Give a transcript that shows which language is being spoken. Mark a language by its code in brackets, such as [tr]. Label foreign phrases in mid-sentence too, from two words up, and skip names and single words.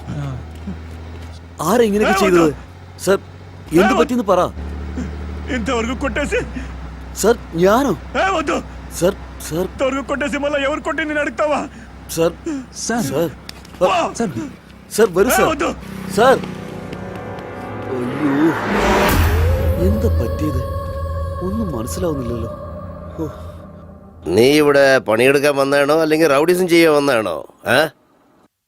[ml] ആരാ ഇങ്ങനെയൊക്കെ ചെയ്തത്? സാർ എന്തു പറ്റിയെന്ന് പറ. [te] ఇంతవరకు కొట్టేసి [ml] സാർ ഞാനോ? [te] వద్దు. [ml] സാർ സാർ [te] ఇంతవరకు కొట్టేసి మళ్ళీ ఎవరు కొట్టి నేను అడుగుతావా? [ml] സാർ [te] సార్ [ml] സാർ [te] సార్ [ml] സാർ വരൂ സാർ. [te] వద్దు. [ml] സാർ അയ്യോ, എന്താ പറ്റിയത്? ഒന്നും മനസ്സിലാവുന്നില്ലല്ലോ. ഓ, നീ ഇവിടെ പണിയെടുക്കാൻ വന്നാണോ അല്ലെങ്കിൽ റൗഡിസം ചെയ്യാൻ വന്നാണോ?